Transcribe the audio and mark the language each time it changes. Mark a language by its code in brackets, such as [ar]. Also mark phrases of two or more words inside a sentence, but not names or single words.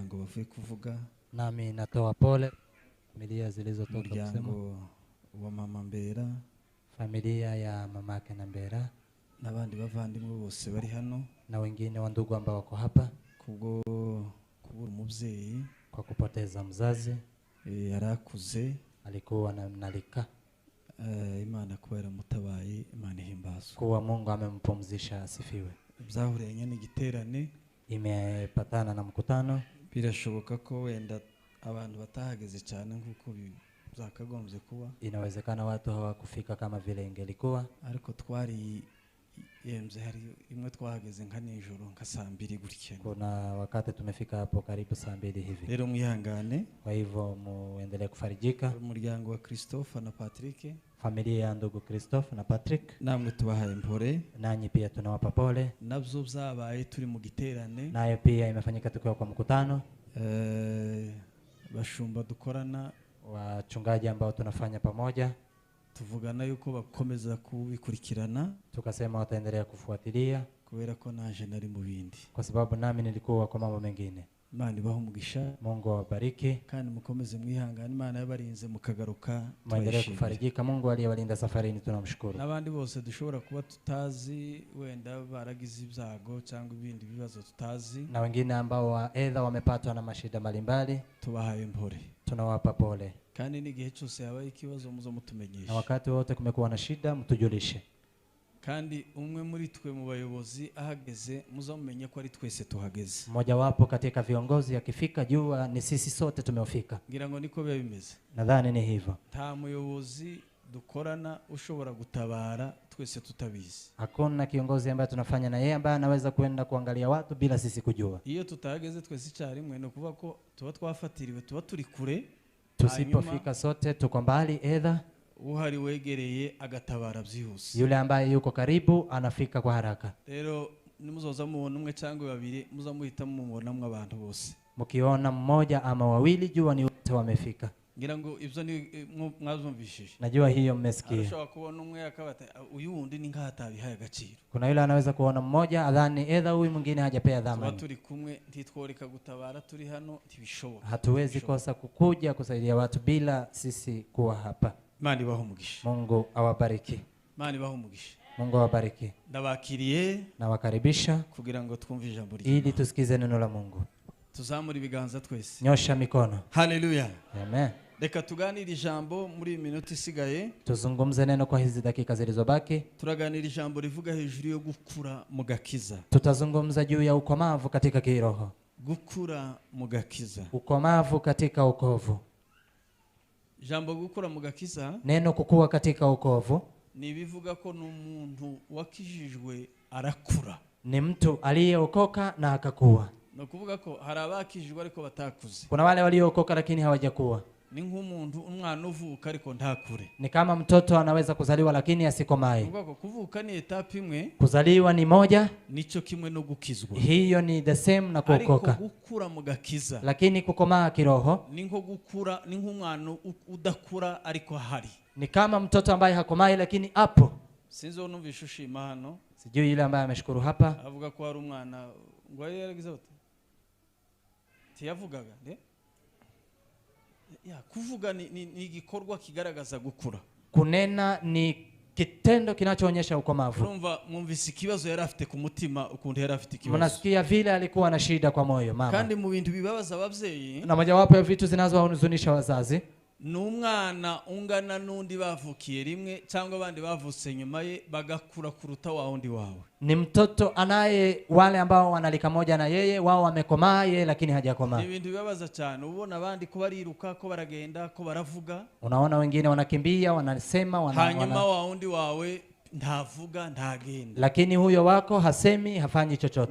[rw] bavuye kuvuga. [sw] Nami natoa pole familia zilizotoka kusema. [rw] Umuryango wa mama Mbera, [sw] familia ya mamake na Mbera [rw] n'abandi bavandimwe bose bari hano, [sw] na wengine wa ndugu ambao wako hapa [rw] kubwo kubura umubyeyi, [sw] kwa kupoteza mzazi. [rw] Yarakuze, [sw] alikuwa na mnalika. [rw] Imana kuba yaramutabaye, Imana ihimbazwe. [sw] Kuwa Mungu amempumzisha, asifiwe. [rw] Byahuranye n'igiterane, [sw] imepatana na mkutano. [rw] Birashoboka ko wenda abantu batahageze cyane nkuko byakagombye kuba. [sw] Inawezekana watu hawakufika kama vile ingelikuwa, [rw] ariko twari yemze hari imwe twahageze nka nijoro nka saa 2 gutya. [sw] Kuna wakati tumefika hapo karibu saa 2 hivi. [rw] Rero mwihangane, [sw] kwa hivyo muendelee kufarijika. [rw] Umuryango wa Christophe na Patrick, [sw] familia ya ndugu Christophe na Patrick, [rw] namwe tubahaye mpore, [sw] nanyi pia tunawapa pole. [rw] Nabyo byabaye turi mu giterane, [sw] nayo pia imefanyika tukiwa kwa mkutano. [rw] Bashumba dukorana, [sw] wachungaji ambao tunafanya pamoja, [rw] tuvugana yuko bakomeza kubikurikirana, [sw] tukasema wataendelea kufuatilia [rw] kubera ko naje nari mu bindi, [sw] kwa sababu nami nilikuwa kwa mambo mengine. [rw] Imana ibahe umugisha, [sw] Mungu awabariki, [rw] kandi mukomeze mwihangane, Imana yabarinze mukagaruka, [sw] muendelee kufarijika. Mungu aliyewalinda safarini tunamshukuru. [rw] Nabandi bose dushobora kuba tutazi, wenda baragize ibyago cyangwa ibindi bibazo tutazi, [sw] na wengine ambao aidha wamepatwa na mashida mbalimbali, [rw] tubahaye mpore, [sw] tunawapa pole. [rw] Kandi n'igihe cyose yabaye ikibazo muzo mutumenyesha, [sw] na wakati wote kumekuwa na shida mtujulishe. [rw] Kandi umwe muri twe mu bayobozi ahageze muzo mumenye ko ari twese tuhageze. [sw] Mmoja wapo katika viongozi akifika jua ni sisi sote tumefika. [rw] Ngira ngo niko biba bimeze. [sw] Nadhani ni hivyo. [rw] Nta muyobozi dukorana ushobora gutabara twese tutabizi. [sw] Hakuna kiongozi ambaye tunafanya na yeye ambaye anaweza kwenda kuangalia watu bila sisi kujua. [rw] Iyo tutahageze twese icyarimwe no kuvuga ko tuba twafatiriwe, tuba turi kure. [sw] Tusipofika sote tuko mbali, edha [rw] uhari wegereye agatabara byihuse. [sw] Yule ambaye yuko karibu anafika kwa haraka. [rw] Rero nimuzoza mubona umwe cyangwa babiri muzamuhita mumubonamwe abantu bose. [sw] Mukiona mmoja ama wawili jua ni wote wamefika. [rw] Ngira ngo ibyo ni mwazumvishije. [sw] Najua hiyo mmesikia. [rw] Arashobora kubona umwe akabata uyu wundi ni nkahatabihaye agaciro. [sw] Kuna yule anaweza kuona mmoja adhani edha huyu mwingine hajapea dhamani. [rw] Turi kumwe ntitworeka gutabara turi hano ntibishoboka. [sw] Hatuwezi kosa kukuja kusaidia watu bila sisi kuwa hapa. [rw] Imana ibahe umugisha. [sw] Mungu awabariki. [rw] Imana ibahe umugisha. [sw] Mungu awabariki. [rw] Ndabakiriye [sw] na wakaribisha [rw] kugira ngo twumve ijambo ry'Imana, [sw] ili tusikize neno la Mungu. [rw] Tuzamura ibiganza twese. [sw] Nyosha mikono. Haleluya. Amen. [rw] Reka tuganire ijambo muri minota isigaye. [sw] Tuzungumze neno kwa hizi dakika zilizobaki. [rw] Turaganira ijambo rivuga hejuru yo gukura mu gakiza. [sw] Tutazungumza juu ya ukomavu katika kiroho. [rw] Gukura mu gakiza. [sw] Ukomavu katika wokovu. [rw] Jambo gukura mu gakiza, [sw] neno kukua katika wokovu, [rw] ni bivuga ko n'umuntu wakijijwe arakura. [sw] Ni mtu aliyeokoka na akakua. [rw] No kuvuga ko hari abakijijwe ariko batakuze. [sw] Kuna wale waliookoka lakini hawajakuwa. [rw] Ni nk'umuntu umwana uvuka ariko ntakure. [sw] Ni kama mtoto anaweza kuzaliwa lakini asikomae. [rw] Kuvuka ni etape imwe, [sw] kuzaliwa ni moja, [rw] nico kimwe no gukizwa. [sw] Hiyo ni [en] the same [sw] na kuokoka. [rw] Ariko gukura mu gakiza, [sw] lakini kukomaa kiroho [rw] ni nko gukura, ni nk'umwana udakura ariko hari. [sw] Ni kama mtoto ambaye hakomai lakini apo. [rw] Sinzo numvisha ushima hano. [sw] Sijui yule ambaye ameshukuru hapa. [rw] Avuga ko hari umwana ngo yaragize ute? Tiyavugaga nde? Ya kuvuga ni igikorwa kigaragaza gukura. [sw] Kunena ni kitendo kinachoonyesha ukomavu. [rw] Urumva mwumvise ikibazo yari afite ku mutima, ukuntu yari afite ikibazo. [sw] Mnasikia vile alikuwa na shida kwa moyo mama. [rw] Kandi mu bintu bibabaza abavyeyi, [sw] na mojawapo ya vitu zinazowahuzunisha wazazi, [rw] n'umwana ungana n'undi bavukiye rimwe cyangwa abandi bavutse nyuma ye bagakura kuruta wa wundi wawe. [sw] Ni mtoto anaye wale ambao wanalika moja na yeye, wao wamekomaa yeye lakini hajakomaa. [rw] Ni ibintu bibabaza cyane, ubona abandi ko bariruka, ko baragenda, ko baravuga. [sw] Unaona wengine wanakimbia, wanasema, [rw] hanyuma wa wundi wawe ntavuga ntagenda, [sw] lakini huyo wako hasemi, hafanyi chochote.